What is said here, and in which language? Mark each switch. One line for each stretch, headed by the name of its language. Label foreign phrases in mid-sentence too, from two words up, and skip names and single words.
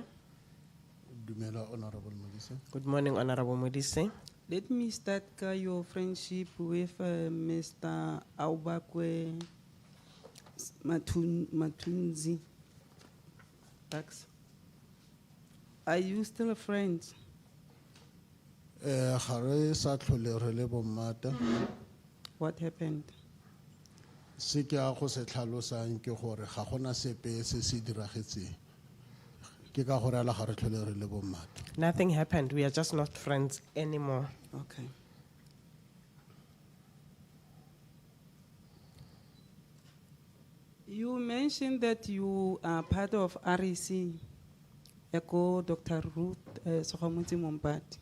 Tswana: Dumela, Honorable Modise.
English: Good morning, Honorable Modise. Let me start your friendship with Mr. 𝐬𝐻𝐫𝐤𝐻 Matunzi. Thanks. Are you still friends?
Tswana: Gare sa tlhole re le bommata.
English: What happened?
Tswana: Se ke a go se tlhalosang ke gore ga gona sepe se se diragetseng. Ke ka gore ala ga re tlhole re le bommata.
English: Nothing happened. We are just not friends anymore. Okay. You mentioned that you are part of 𝐟𝐸𝐫, 𝐬𝐻𝐾, Dr. Ruth Mompati.